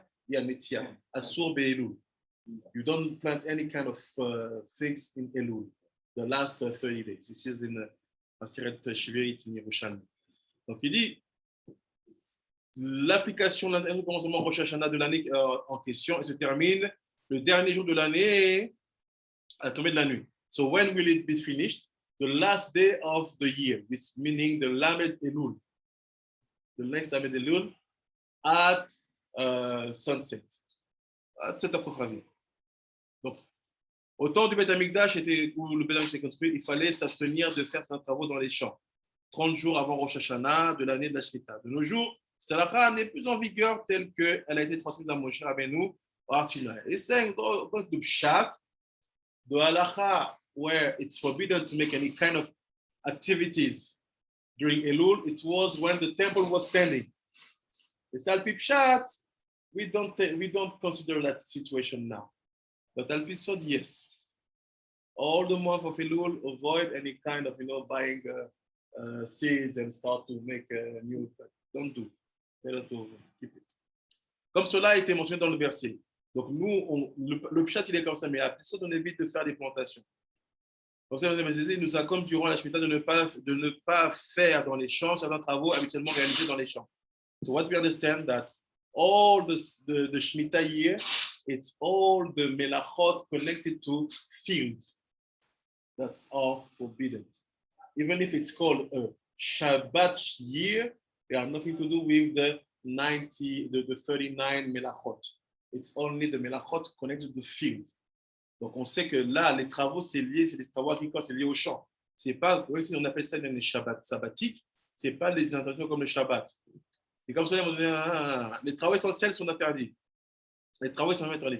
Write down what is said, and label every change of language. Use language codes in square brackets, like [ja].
[he] Netia, Asur Be'elul. [en] You don't plant any kind of things in Elul, the last 30 days. This is in Asiret Shvirit in Yerushalmi. [fr] Donc il dit, l'application du commencement Rosh Hashanah de l'année en question et se termine le dernier jour de l'année à la tombée de la nuit. [en] So when will it be finished? The last day of the year, which meaning the Lamed Elul. The next Lamed Elul at sunset. At 7 h. [fr] Donc, au temps du Beth Amikdash, où le Beth Amikdash était construit, il fallait s'abstenir de faire ses travaux dans les champs. 30 jours avant Rosh Hashanah de l'année de la Shemitah. De nos jours, cette halakha n'est plus en vigueur telle qu'elle a été transmise à Moshe Rabbeinu au Sinaï. Et c'est un pshat de halakha [en] where it's forbidden to make any kind of activities during Elul. It was when the temple was standing. It's al pshat. We don't consider that situation now. But al pisod, yes. All the month of Elul, avoid any kind of buying seeds and start to make new. Don't do. Better to keep it. [fr] Comme cela a été mentionné dans le verset. Donc nous, le pshat il est comme ça, mais à pisod on évite de faire des plantations. Comme ça, il nous incombe durant la Shemitah de ne pas faire dans les champs certains travaux habituellement réalisés dans les champs. [en] So what we understand that all the Shemitah year, it's all the melachot connected to field. That's all forbidden. Even if it's called a Shabbat year, they have nothing to do with the 39 melachot. It's only the melachot connected to the field. [fr] Donc on sait que là, les travaux, c'est des travaux agricoles, c'est lié au champ. C'est pas, si on appelle ça les Shabbat sabbatiques, c'est pas les intentions comme le Shabbat. Et comme ça, les travaux essentiels sont interdits. Les travaux sont interdits.